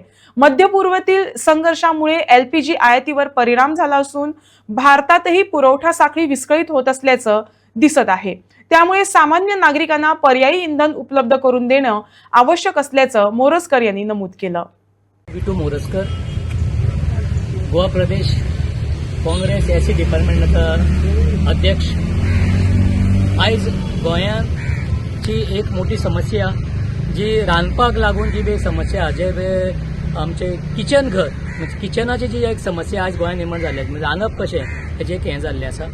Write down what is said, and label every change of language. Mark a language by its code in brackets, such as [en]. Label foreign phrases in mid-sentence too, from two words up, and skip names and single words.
[mr] मध्य पूर्वेतील संघर्षामुळे एलपीजी आयातीवर परिणाम झाला असून भारतातही पुरवठा साखळी विस्कळीत होत असल्याचं दिसत आहे। त्यामुळे सामान्य नागरिकांना पर्यायी इंधन उपलब्ध करून देणं आवश्यक असल्याचं मोरजकर यांनी नमूद केलं। विठू मोरजकर, गोवा प्रदेश काँग्रेस एससी डिपार्टमेंटाचा अध्यक्ष। [kok] आयज गोंयांची एक मोठी समस्या जी रांदपाक लागून जी बी समस्या जे आमचे किचन घर म्हणजे किचनाची जी एक समस्या आज गोंयांत निर्माण जाल्ली म्हणजे रांदप कशें हेजें एक हें जाल्लें आसा।